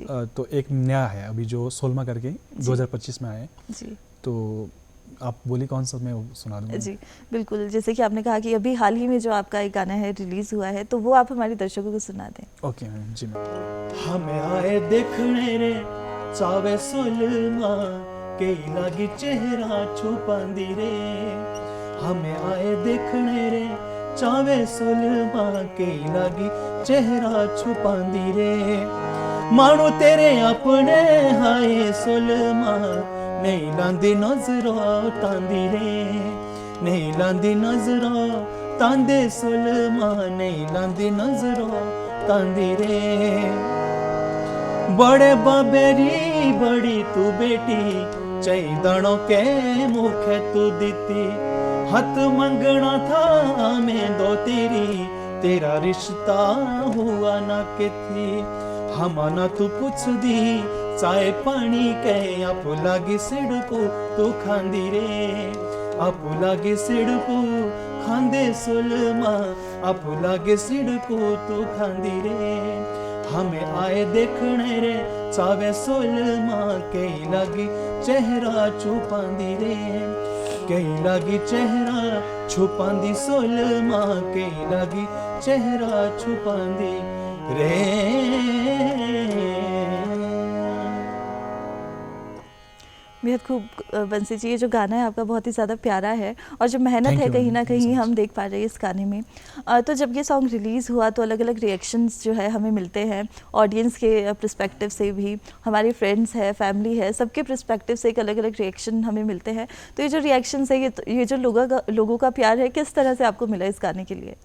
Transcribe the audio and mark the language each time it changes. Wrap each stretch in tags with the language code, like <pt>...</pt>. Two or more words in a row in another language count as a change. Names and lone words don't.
<hi>तो एक नया है अभी जो सोलमा करके 2025 में आया है। जी तो आप बोलिए कौन सा, मैं वो सुना दूँगा। जी बिल्कुल, जैसे कि आपने कहा कि अभी हाल ही में जो आपका एक गाना है रिलीज़ हुआ है, तो वो आप हमारे दर्शकों को सुना दें।</hi> <en>okay ma'am.</en> <hi>जी मैम।</hi> <xnr>हमें आए देखने रे चावे सुलमा कई लागी चेहरा छुपांदी रे। हमें आए देखने रे चावे सुलमा कई लागी चेहरा छुपांदी रे। मानो तेरे अपने हाय सुलमा नहीं लांदी नजरों तांदी रे। नहीं लांदी नजरों तांदे सुलमा नहीं लांदी नजरों तांदी रे। बड़े बाबेरी बड़ी तू बेटी चैदणों के मुखे तू दीती। हथ मंगना था मैं दो तेरी तेरा रिश्ता हुआ ना के थी। हमाना तू पूछ दी चाय पानी के आप लागी सिड़को तू खांदी रे। आप लागी सिड़को खांदे सुलमा आप लागे सिड़को तू खांदी रे। हमें आए देखने रे चावे सुलमा कई लागी चेहरा छुपांदी रे। कई लागी चेहरा छुपांदी सुलमा कई लागी चेहरा छुपांदी रे।</xnr> <hi>बेहद खूब बंसी जी, ये जो गाना है आपका बहुत ही ज़्यादा प्यारा है और जो मेहनत</hi> <en>Thank</en> <hi>है</hi> <en>you,</en> <hi>कहीं</hi> <en>ma'am.</en> <hi>ना</hi> <en>Thank you so</en> <hi>कहीं</hi> <en>much.</en> <hi>हम देख पा रहे हैं इस गाने में। तो जब ये सॉन्ग रिलीज़ हुआ तो अलग अलग रिएक्शंस जो है हमें मिलते हैं ऑडियंस के पर्सपेक्टिव से भी, हमारे फ्रेंड्स है, फैमिली है, सबके पर्सपेक्टिव से एक अलग अलग रिएक्शन हमें मिलते हैं। तो ये जो रिएक्शंस है, ये जो लोगों का प्यार है, किस तरह से आपको मिला इस गाने के लिए?</hi>